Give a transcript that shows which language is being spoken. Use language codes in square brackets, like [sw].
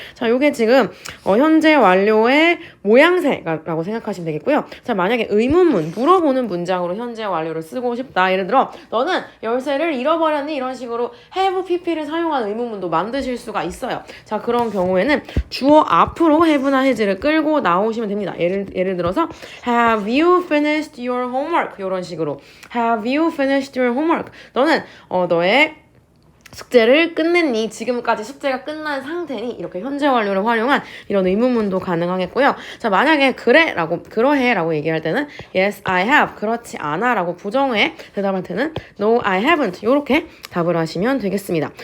[ko] 자, 요게 지금 현재 완료의 모양새라고 생각하시면 되겠고요. 자, 만약에 의문문, 물어보는 문장으로 현재 완료를 쓰고 싶다. 예를 들어 너는 열쇠를 잃어버렸니? 이런 식으로 have, pp를 사용한 의문문도 만드실 수가 있어요. 자, 그런 경우에는 주어 앞으로 have나 has를 끌고 나오시면 됩니다. [en] 예를 들어서 have you finished your homework? [ko] 이런 식으로 [en] have you finished your homework? [ko] 너는 너의 숙제를 끝냈니? 지금까지 숙제가 끝난 상태니? 이렇게 현재 완료를 활용한 이런 의문문도 가능하겠고요. 자, 만약에 그러해라고 얘기할 때는 [en] yes, I have, [ko] 그렇지 않아 라고 부정해 대답할 때는 [en] no, I haven't [ko] 이렇게 답을 하시면 되겠습니다.